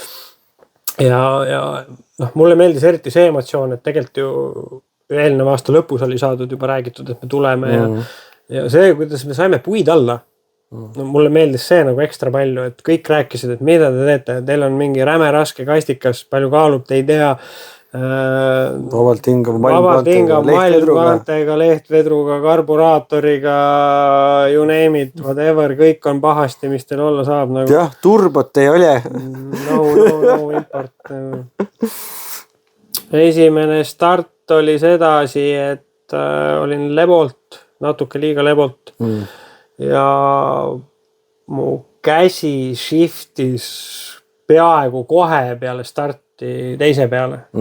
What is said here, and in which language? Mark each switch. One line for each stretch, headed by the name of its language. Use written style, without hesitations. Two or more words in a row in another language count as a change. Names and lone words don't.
Estonian: Ja mulle meeldis eriti see emotsioon, et tegelikult ju eelneva aasta lõpus oli saadud juba räägitud, et me tuleme ja see, kuidas me saime puid alla, mulle meeldis see nagu ekstra palju, et kõik rääkisid, et mida te teete, teil on mingi räme raske kastikas, palju kaalub, te ei tea. Vabalt hingav malmkaantega, lehtvedruga, karburaatoriga,
English: you name it, whatever,
Estonian: kõik on pahasti, mis teil olla saab. Nagu. Jah, turbot ei ole. No import. Esimene start oli sedasi, et olin lebolt, natuke liiga lebolt ja mu käsi shiftis peaaegu kohe peale starti teise peale.